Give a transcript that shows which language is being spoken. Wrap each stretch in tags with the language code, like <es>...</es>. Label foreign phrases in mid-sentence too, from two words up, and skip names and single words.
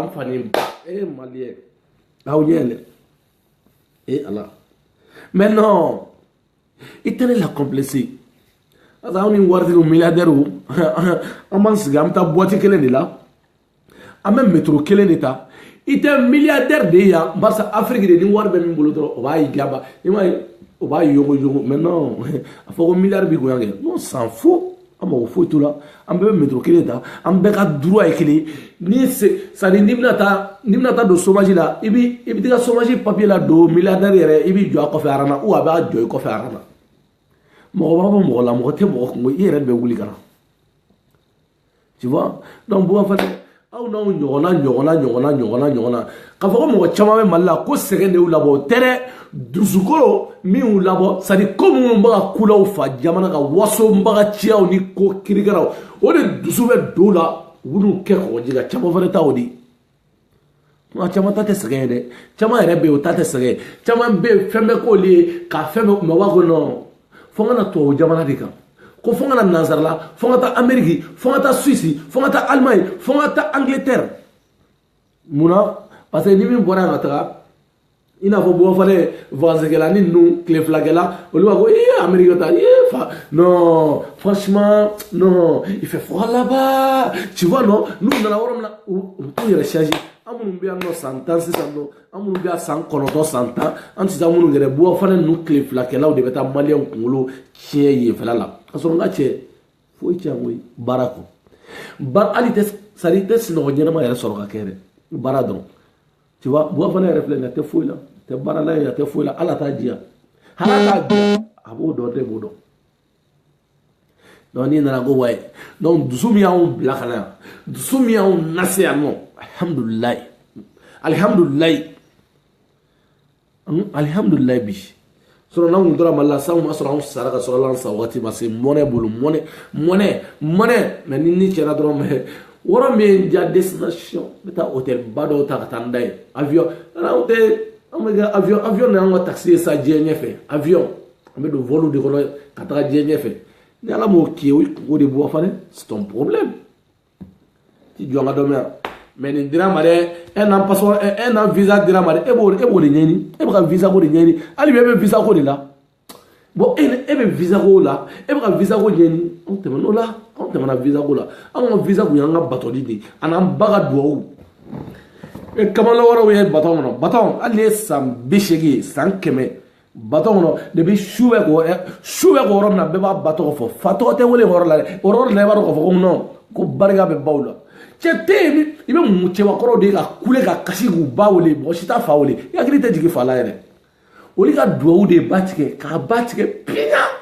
<bm>n fa nin ba maliyɛn aw ɲɛ dɛ ala</bm> <fr>mais non</fr> <bm>i tɛ ne la complexer parce que anw ni waritigiw milliardaires an b'an sigi an bɛ taa boîte kelen de la an bɛ métro kelen de ta i tɛ milliardaire de ye yan barisa afiriki de ni wari bɛ min bolo dɔrɔn o b'a yigi a ba i m'a ye o b'a yogo</bm> <fr>mais non</fr> <bm>a fɔ ko miliyari b'i kun yan kɛ</bm> <fr>non s'en fout</fr> <bm>an mago foyi t'u la an bɛɛ bɛ métro kelen ta an bɛɛ ka droit ye kelen ni</bm> <fr>c'est-à-dire</fr> <bm>n'i bɛna taa don chômage la i bɛ t'i ka chômage papier la don milliardaire yɛrɛ i b'i jɔ a kɔfɛ aran na ou a b'a jɔ i kɔfɛ aran na mɔgɔ b'a fɔ mɔgɔ la mɔgɔ tɛ mɔgɔ kungo i yɛrɛ de bɛ wuli ka na</bm> <fr>tu vois donc</fr> <bm>Bouba Fane aw n'aw ɲɔgɔnna k'a fɔ ko mɔgɔ caman bɛ Mali la ko sɛgɛn de y'u labɔ o tɛ dɛ dusukolo min y'u labɔ</bm> <fr>c'est à dire</fr> <bm>ko minnu bɛ ka kulaw fa jamana ka wasobaga ciyaw ni ko kirikɛlaw o de dusu bɛ don la u b'u kɛ kɔgɔji ka caman fana ta o di nka caman ta tɛ sɛgɛn ye dɛ caman yɛrɛ bɛ yen o ta tɛ sɛgɛn caman bɛ yen fɛn bɛ k'olu ye ka fɛn bɛ kunbɛn wa ko non fo n ka na tubabu jamana de kan ko fo n ka na nanzara la fo n ka taa Amérique fo n ka taa Suisse fo n ka taa Allemagne fo n ka taa Angleterre munna</bm> <fr>parce que</fr> <bm>ni min bɔra yan ka taga i n'a fɔ Bouba Fane vacances-kɛla ni ninnu tile filakɛla olu b'a fɔ Amérique ta fa</bm> <fr>non franchement non il fait froid là-bas tu vois non</fr> <bm>n'u nana yɔrɔ min na u bɛ t'u yɛrɛ changer an minnu bɛ yan nɔ san 10 sisan nɔ an minnu bɛ yan san 9 san 10 an sisan minnu yɛrɛ Bouba Fane ninnu tile filakɛlaw de bɛ taa maliyɛnw kunkolo tiɲɛ yenfɛla la ka sɔrɔ n ka cɛ foyi tiɲɛ an koyi baara kɔ hali tɛ</bm> <fr>c'est-à-dire</fr> <bm>tɛ sinɔgɔ ɲɛnama yɛrɛ sɔrɔ ka kɛ dɛ baara dɔrɔn</bm> <fr>tu vois</fr> <bm>Bouba Fane yɛrɛ filɛ nin ye a tɛ foyi la tɛ baara la a tɛ foyi la ala t'a diya hali t'a diya a b'o dɔn tɛ b'o dɔn donc n'i nana ko wayi donc dusu min y'anw bila ka na yan dusu min y'anw lase yan nɔ alihamudulilayi bi sɔrɔ n'anw tun tora Mali la sanw ma sɔrɔ anw sara ka sɔrɔ la an sa waati ma se mɔnɛ bolo mɔnɛ mais ni cɛra dɔrɔn mɛ wɔrɔ min ye n diya destination n bɛ taa hôtel ba dɔw ta ka taa n da ye avion anw tɛ an bɛ kɛ avion de y'an ka taxi ye sa diɲɛ ɲɛfɛ avion an bɛ don vol de kɔnɔ ka taga diɲɛ ɲɛfɛ ni ala m'o k'i ye o kungo de Bouba Fane</bm> <fr>c'est ton problème</fr> <bm>ti jɔ an ka dɔ mɛn yan mais nin dira ma dɛ un an visa dira ma dɛ e b'o de ɲɛɲini e bɛ ka visa ko de ɲɛɲini hali bi e bɛ visa ko de la bon e bɛ visa ko la e bɛ ka visa ko ɲɛɲini anw tɛmɛna o la anw tɛmɛna visa ko la anw ka visa kun y'an ka batoli de a n'an ba ka duwawu kamalen wɛrɛw ye baton kɔnɔ baton hali ni ye san 80 ye san 100 baton kɔnɔ depuis su bɛ k'o yɔrɔ min na bɛɛ b'a ba tɔgɔ fɔ fa tɔgɔ tɛ wele o yɔrɔ la dɛ o yɔrɔ de la i b'a dɔn k'a fɔ ko non ko barika bɛ baw la cɛ tɛ yen i bɛ mun cɛbakɔrɔw de ye ka kule ka kasi k'u ba wele mɔgɔ si t'a fa wele i hakili tɛ jigin fa la yɛrɛ olu ka duwawu de ba tigɛ k'a ba tigɛ piɲa</bm>